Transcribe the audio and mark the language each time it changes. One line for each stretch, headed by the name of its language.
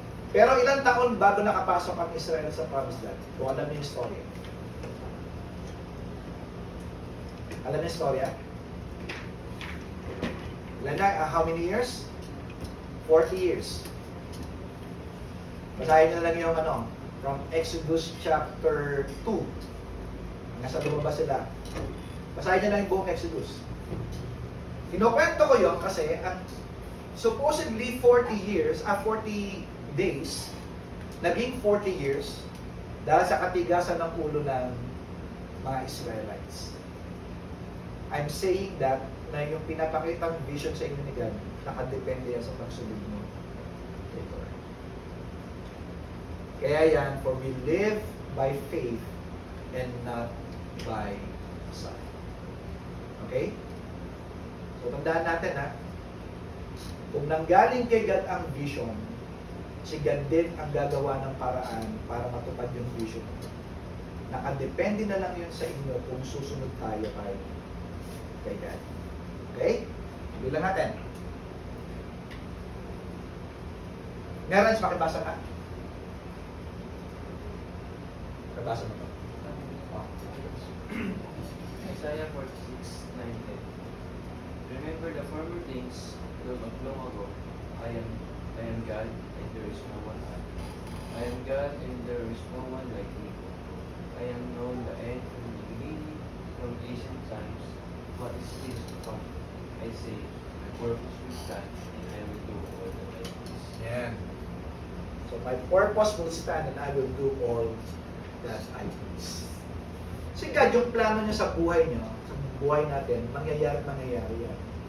Filipino: Pero ilang taon bago nakapasok ang Israel sa Promised Land? Kung alam niyo yung story. Alam niyo yung story,
English: how many years? 40 years.
Filipino: Basahin nyo lang yung from Exodus chapter 2. Nasa lumabas sila. Basahin nyo lang yung buong Exodus. Kinukwento ko yun kasi
English: supposedly 40 years, 40 days,
Filipino: naging 40 years dahil sa katigasan ng ulo ng mga Israelites.
English: I'm saying that
Filipino: na yung pinapakitang vision sa inyo ni God, nakadepende yan sa pagsunod mo. Kaya yan,
English: for we live by faith and not by sight. Okay?
Filipino: So, tandaan natin ha, kung nanggaling kay God ang vision, si God din ang gagawa ng paraan para matupad yung vision. Nakadepende na lang yun sa inyo kung susunod tayo kay God. Okay? Bilang natin. Nerans, makibasa ka. Kabasa mo to. Oh.
English: Isaiah 46:9-10. Remember the former things of long ago. I am God, and there is no one else. I am God, and there is no one like me. I am known the end from the beginning, from ancient times. What is this to come? I say, my purpose will stand, and I will do all that I please.
Filipino: Yan.
English: So, my purpose will stand and I will do all that I please.
Filipino: Si God, yung plano niya sa buhay niyo, sa buhay natin, mangyayari yan.